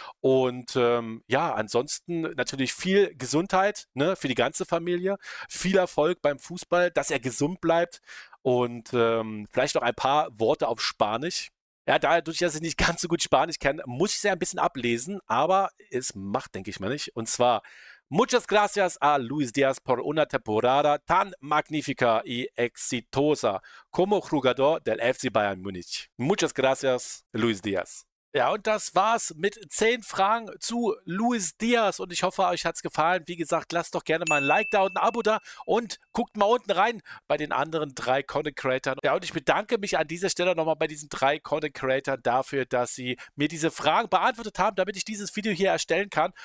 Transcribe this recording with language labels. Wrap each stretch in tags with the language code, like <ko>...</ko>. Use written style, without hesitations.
<de>Und ja, ansonsten natürlich viel Gesundheit, ne, für die ganze Familie, viel Erfolg beim Fußball, dass er gesund bleibt und vielleicht noch ein paar Worte auf Spanisch. Ja, dadurch, dass ich nicht ganz so gut Spanisch kann, muss ich es ja ein bisschen ablesen, aber es macht, denke ich mal, nicht. Und zwar,</de> <es>muchas gracias a Luis Diaz por una temporada tan magnífica y exitosa como jugador del FC Bayern Múnich. Muchas gracias, Luis Diaz.</es> <de>Ja, und das war's mit 10 Fragen zu Luis Diaz und ich hoffe, euch hat's gefallen. Wie gesagt, lasst doch gerne mal ein Like da und ein Abo da und guckt mal unten rein bei den anderen 3 Content Creators. Ja, und ich bedanke mich an dieser Stelle nochmal bei diesen 3 Content Creators dafür, dass sie mir diese Fragen beantwortet haben, damit ich dieses Video hier erstellen kann.</de>